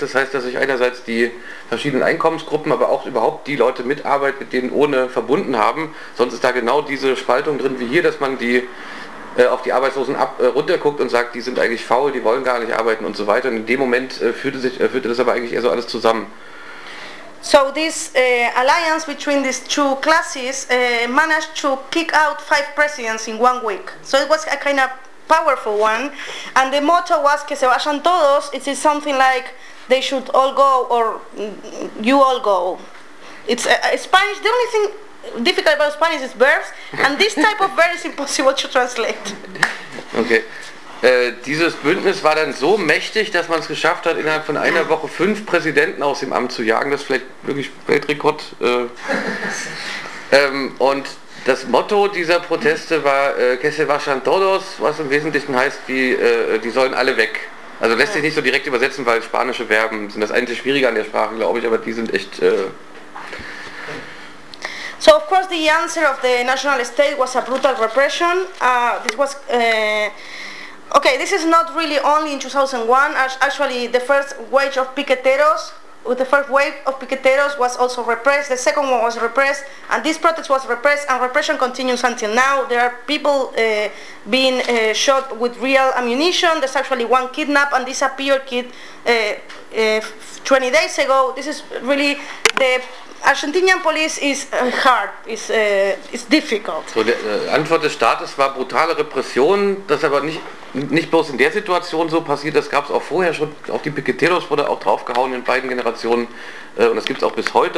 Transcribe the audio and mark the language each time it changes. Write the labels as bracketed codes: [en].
[de] Das heißt, dass sich einerseits die verschiedenen Einkommensgruppen, aber auch überhaupt die Leute mit Arbeit, mit denen ohne, verbunden haben. Sonst ist da genau diese Spaltung drin wie hier, dass man die auf die Arbeitslosen runterguckt und sagt, die sind eigentlich faul, die wollen gar nicht arbeiten und so weiter. Und in dem Moment führte das aber eigentlich eher so alles zusammen. [en] So this alliance between these two classes managed to kick out 5 presidents in 1 week. So it was a kind of powerful one. And the motto was [es] que se vayan todos. [en] It is something like they should all go or you all go. It's Spanish, the only thing difficult about Spanish is verbs. And this type of verb is impossible to translate. Okay. [de] Dieses Bündnis war dann so mächtig, dass man es geschafft hat, innerhalb von einer Woche 5 Präsidenten aus dem Amt zu jagen. Das ist vielleicht wirklich Weltrekord. Und das Motto dieser Proteste war [es] Que se vayan todos, [de] was im Wesentlichen heißt, wie die sollen alle weg. Also lässt sich nicht so direkt übersetzen, weil spanische Verben sind das einzige Schwierige an der Sprache, glaube ich, aber die sind echt... [en] So of course the answer of the national state was a brutal repression. This was... Okay, this is not really only in 2001, actually the first wave of piqueteros, was also repressed, the second one was repressed, and this protest was repressed, and repression continues until now. There are people being shot with real ammunition. There's actually one kidnapped and disappeared kid 20 days ago. This is really the... Argentinian police is hard, is difficult. [de] So, die Antwort des Staates war brutale Repression, das aber nicht bloß in der Situation so passiert, das gab es auch vorher schon, auch die Piqueteros wurde auch draufgehauen in beiden Generationen und das gibt es auch bis heute.